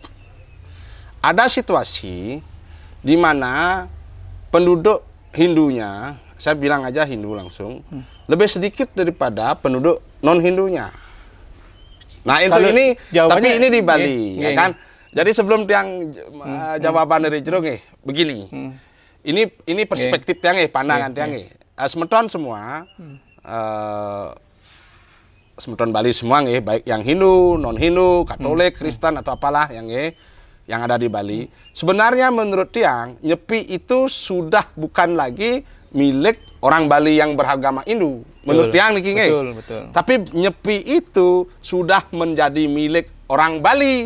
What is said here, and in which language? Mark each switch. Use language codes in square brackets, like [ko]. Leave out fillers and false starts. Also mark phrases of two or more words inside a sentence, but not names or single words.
[id] Ada situasi di mana penduduk Hindunya, saya bilang aja Hindu langsung, lebih sedikit daripada penduduk non-Hindunya. Nah itu Kalau ini, tapi ini di Bali, ya iya. kan? Jadi sebelum tiang jawaban dari Jero begini, ini perspektif tiang pandangan tiang semeton semua, semeton Bali semua baik yang Hindu, non-Hindu, Katolik, Kristen atau apalah yang ada di Bali. Sebenarnya menurut tiang, Nyepi itu sudah bukan lagi milik orang Bali yang beragama Hindu. Menurut tiang nih betul. Tapi Nyepi itu sudah menjadi milik orang Bali.